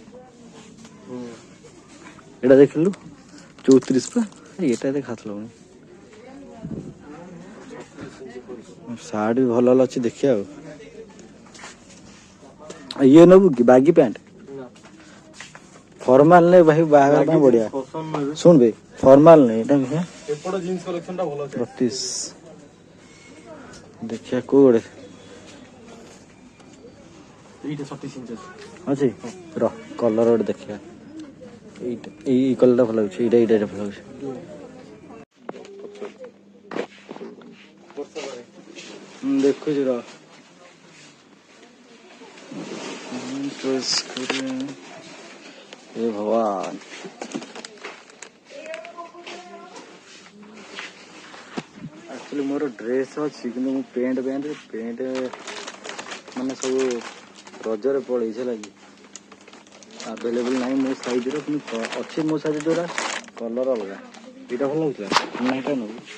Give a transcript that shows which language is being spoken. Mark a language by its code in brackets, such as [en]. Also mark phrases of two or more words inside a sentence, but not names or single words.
[or] ଏଇଟା ଦେଖିଲୁ 34 ପା ଏଇଟା ଏତେ ଖାସ୍ ଲାଗୁନି ସାର୍ଟ ବି ଭଲ ଭଲ ଅଛି ଦେଖିବା ଆଉ ଇଏ ନେବୁ କି [en] baggy pant [or] ଫର୍ମାଲ ନେ ଭାଇ ବାହାଘର ପାଇଁ ବଢିଆ ଶୁଣ ବେ ଫର୍ମାଲ ନେ ଏଟା ଏପଟ [en] jeans collectionta [or] ଭଲ ଅଛି 32 ଦେଖିବା କୋଉ ଗୋଟେ ଏଇଟା 36 ଇଞ୍ଚ ଅଛି ର କଲର ଗୋଟେ ଦେଖିବା [bn] এইটা এই কলরটা ভালো লাগছে এইটা ভালো লাগছে [or] ଦେଖୁଛି ର ଏ ଭଗବାନ ଆକ୍ଚୁଆଲି ମୋର ଡ୍ରେସ୍ ଅଛି କିନ୍ତୁ ମୁଁ ପ୍ୟାଣ୍ଟ ମାନେ ସବୁ ରଜରେ ପଳେଇଛି ହେଲା କି ଆଭେଲେବୁଲ୍ ନାହିଁ ମୋ ସାଇଜ୍ର କିନ୍ତୁ ଅଛି ମୋ ସାଇଜ୍ ଯୋଉଟା କଲର୍ ଅଲଗା ଏଇଟା ଭଲ ଲାଗୁଥିଲା ନା ଏଇଟା ନେବୁ